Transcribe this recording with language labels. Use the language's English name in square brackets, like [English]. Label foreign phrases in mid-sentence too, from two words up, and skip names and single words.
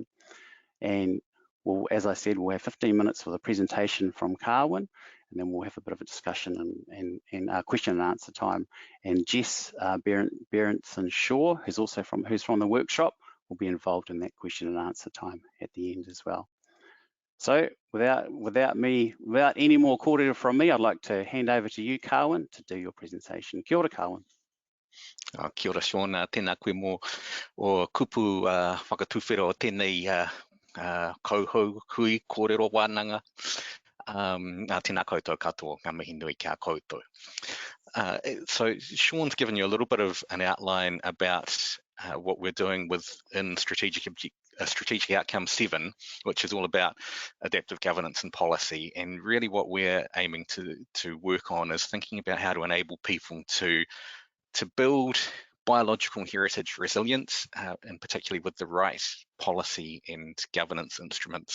[English] And as I said, we'll have 15 minutes for the presentation from Carwyn, and then we'll have a bit of a discussion and question and answer time. And Jess Berenson-Shaw, who's from the workshop, will be involved in that question and answer time at the end as well. So without any more kōrero from me, I'd like to hand over to you, Carwyn, to do your presentation. [Māori] Kia ora, Carwyn. Kia ora, Shaun. Tēnā koe mō o kupu whakatuwhera o tēnei kauhau hui kōrero wānanga. Tēnā koutou katoa, ngā mihi nui kia koutou. [English] So Shaun's given you a little bit of an outline about what we're doing within Strategic Outcome 7, which is all about adaptive governance and policy. And really what we're aiming to work on is thinking about how to enable people to build biological heritage resilience, and particularly with the right policy and governance instruments.